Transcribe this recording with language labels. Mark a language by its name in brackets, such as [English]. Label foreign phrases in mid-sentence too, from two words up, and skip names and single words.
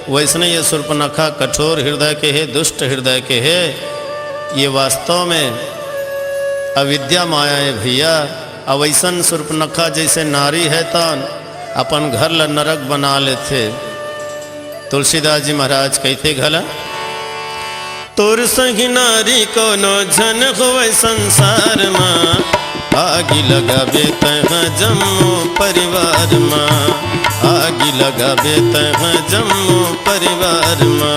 [Chhattisgarhi] वैसने ये शूर्पणखा कठोर हृदय के है, दुष्ट हृदय के है। ये वास्तव में अविद्या माया है भैया। अवैसन शूर्पणखा जैसे नारी है तो अपन घर ल नरक बना लेते। तुलसीदास जी महाराज कहते घला, तोर संगी नारी कोनो झन होवे संसार माँ, आगी लगाबे तहाँ जम्मू परिवार माँ, आगी लगाबे तहाँ जम्मू परिवार माँ।